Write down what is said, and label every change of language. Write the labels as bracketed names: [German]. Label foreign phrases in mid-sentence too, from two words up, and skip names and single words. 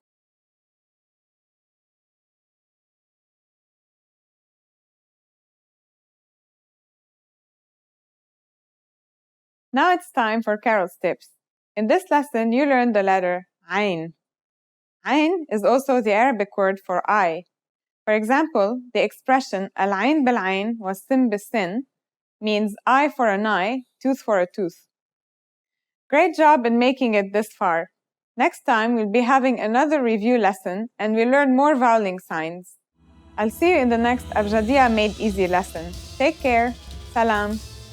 [English] Now it's time for Carol's tips. In this lesson, you learned the letter Ain. Ain is also the Arabic word for eye. For example, the expression [Arabic] العين بالعين والسن بالسن [English] means eye for an eye, tooth for a tooth. Great job in making it this far. Next time, we'll be having another review lesson and we'll learn more voweling signs. I'll see you in the next Abjadiyya Made Easy lesson. Take care. Salam.